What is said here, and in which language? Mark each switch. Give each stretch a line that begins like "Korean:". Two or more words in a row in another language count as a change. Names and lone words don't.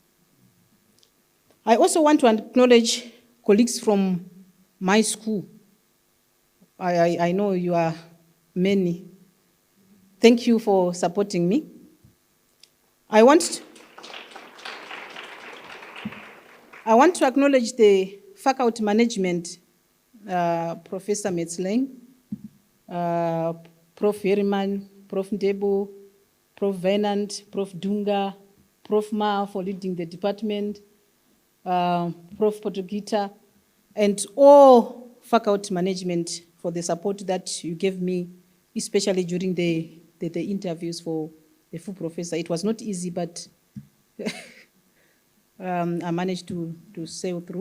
English: I also want to acknowledge colleagues from my school. I know you are many. Thank you for supporting me. I want to acknowledge the faculty management, Professor Metzleng, Prof. Herman, Prof. Ndebo, Prof. Venant, Prof. Dunga, Prof. Ma for leading the department, Prof. Potogita, and all faculty management for the support that you gave me, especially during the interviews for the full professor. It was not easy, but I managed to sail through.